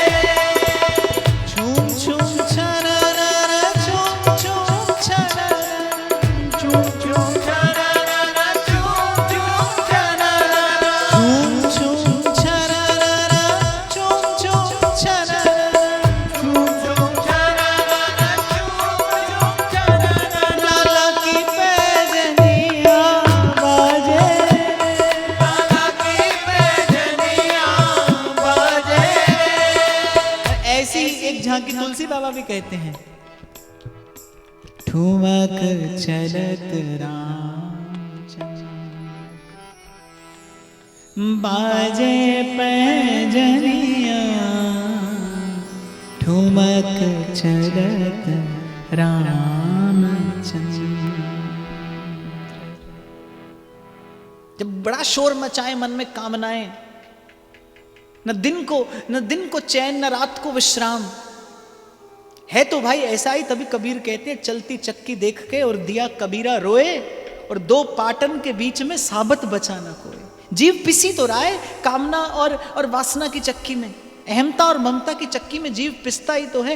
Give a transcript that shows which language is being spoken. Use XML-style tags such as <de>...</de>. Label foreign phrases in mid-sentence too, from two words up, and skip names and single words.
<hi>झूम झूम छरर, झूम झूम छरर, झूम झूम छरर, झूम झूम छरर, झूम झूम छरर, झूम झूम छरर, झूम झूम छरर, झूम झूम छरर। लाला की पैजनिया बाजे, लाला की पैजनिया बाजे। ऐसी एक झांकी तुलसी बाबा भी कहते हैं, ठुमक चलत राम बाजे पैजनिया, ठुमक चलत रामचंद्र। जब बड़ा शोर मचाए मन में कामनाएं, न दिन को चैन, न रात को विश्राम है, तो भाई ऐसा ही। तभी कबीर कहते हैं, चलती चक्की देख के और दिया कबीरा रोए, और दो पाटन के बीच में साबत बचा न कोई। जीव पिसी तो रहा है कामना और वासना की चक्की में, अहमता और ममता की चक्की में जीव पिसता ही तो है।</hi>